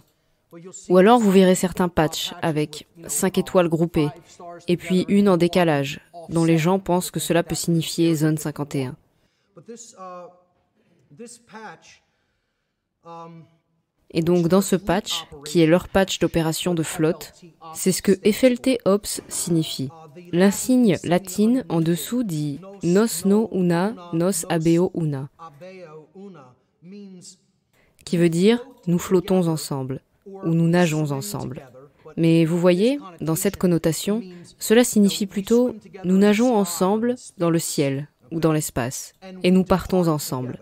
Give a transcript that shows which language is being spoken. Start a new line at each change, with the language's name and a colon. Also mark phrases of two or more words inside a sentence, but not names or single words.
French: Ou alors vous verrez certains patchs avec 5 étoiles groupées, et puis une en décalage, dont les gens pensent que cela peut signifier zone 51. Et donc dans ce patch, qui est leur patch d'opération de flotte, c'est ce que FLT Ops signifie. L'insigne latine en dessous dit
Latin: Nos no una, nos abeo una,
French: qui veut dire nous flottons ensemble, ou nous nageons ensemble. Mais vous voyez, dans cette connotation, cela signifie plutôt nous nageons ensemble dans le ciel ou dans l'espace, et nous partons ensemble.